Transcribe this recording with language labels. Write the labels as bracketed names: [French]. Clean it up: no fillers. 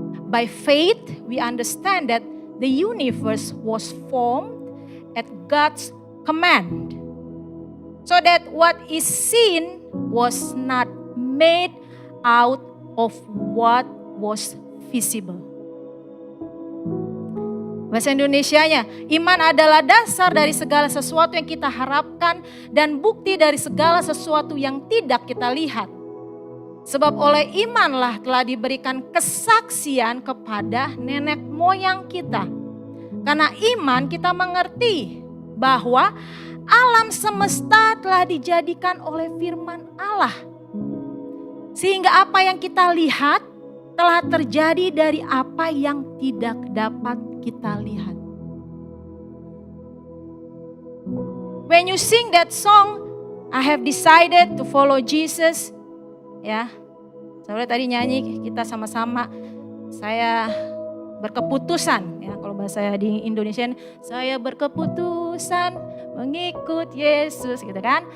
[English] By faith, we understand that the universe was formed at God's command, so that what is seen was not made out of what was visible. [Indonesian] Bahasa Indonesianya, iman adalah dasar dari segala sesuatu yang kita harapkan dan bukti dari segala sesuatu yang tidak kita lihat. Sebab oleh imanlah telah diberikan kesaksian kepada nenek moyang kita. Karena iman kita mengerti bahwa alam semesta telah dijadikan oleh firman Allah. Sehingga apa yang kita lihat telah terjadi dari apa yang tidak dapat kita lihat. [English] When you sing that song, I have decided to follow Jesus. [Indonesian] Ya, saudara tadi nyanyi kita sama-sama. Saya berkeputusan, ya kalau bahasa di Indonesia, saya berkeputusan mengikut Yesus, gitu kan.